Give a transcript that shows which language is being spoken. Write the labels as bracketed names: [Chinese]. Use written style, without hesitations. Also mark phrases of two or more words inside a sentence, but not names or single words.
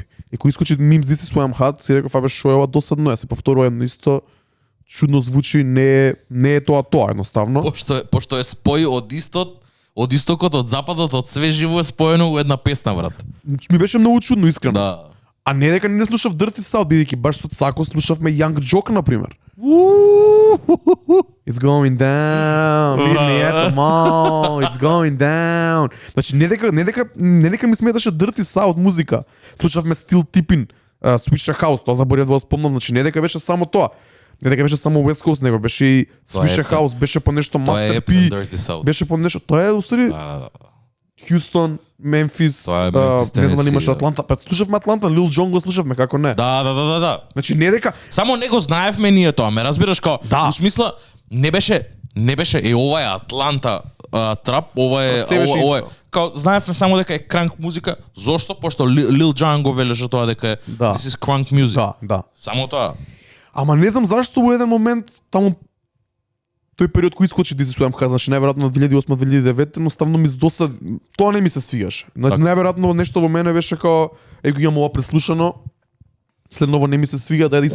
[Macedonian] И кој искочи Mims This is why I'm hot, си реков, абе шо е ова досадно, ја се повторува едно исто, чудно звучи, не е тоа едноставно. Пошто е спој од истокот, од западот, од све живо е споено во една песна, брат. Ми беше многу чудно, искрено. Да. А не дека не слушав Dirty South, бидејќи баш со Цако слушавме Young Jock, например. [English] It's going down, meet me at the mall, it's going down. [Macedonian] Значи, не дека ми сметаше Dirty South музика. Слушавме Steel Tippin, Swisher House, тоа заборев да го спомнам, значи не дека беше само тоа. Не дека беше само West Coast, него беше и Swisher House, беше по нешто Master P, беше по нешто, тоа е устари Хјустон, Мемфис, не знам дали имаше Атланта, па слушавме Атланта, Лил Jon го слушавме, како не? Да. Значи не дека само не го знаевме ние тоа, ме разбираш како? Да. У смисла не беше ова е Атланта трап, ова е као знаевме само дека е кранк музика. Зошто? Пошто Лил Jon го велеше тоа дека е [English] this is crunk music. [Macedonian] Да. Само тоа. Ама не знам зашто во еден момент таму тој период кој искочи This Is Who I Am, значи најверојатно 2008-2009, едноставно ми здосад, тоа не ми се свигаше. Така. Најверојатно нешто во мене беше као го имам ова преслушано. Следново не ми се свига да ја